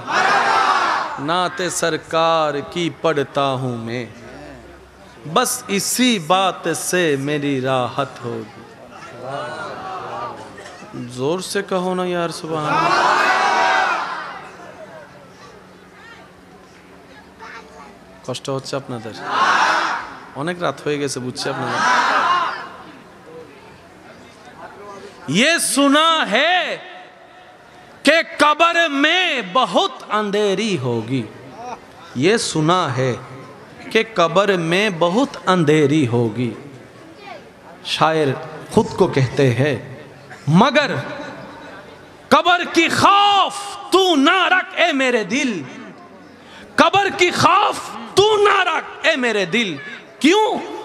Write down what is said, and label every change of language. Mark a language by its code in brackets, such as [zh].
[hi] नाते सरकार की पढ़ता हूँ मैं, बस इसी बात से मेरी राहत होगी। जोर से कहो ना यार सुभान अल्लाह। [bn] কষ্ট হচ্ছে আপনাদের, অনেক রাত হয়ে গেছে বুঝছি আপনাদের। [hi] ये सुना है कि कब्र में बहुत अंधेरी होगी, ये सुना है कि कब्र में बहुत अंधेरी होगी, शायर खुद को कहते हैं मगर कब्र की खौफ तू ना रख ए मेरे दिल, कब्र की खौफ तू ना रख ए मेरे दिल, क्यों?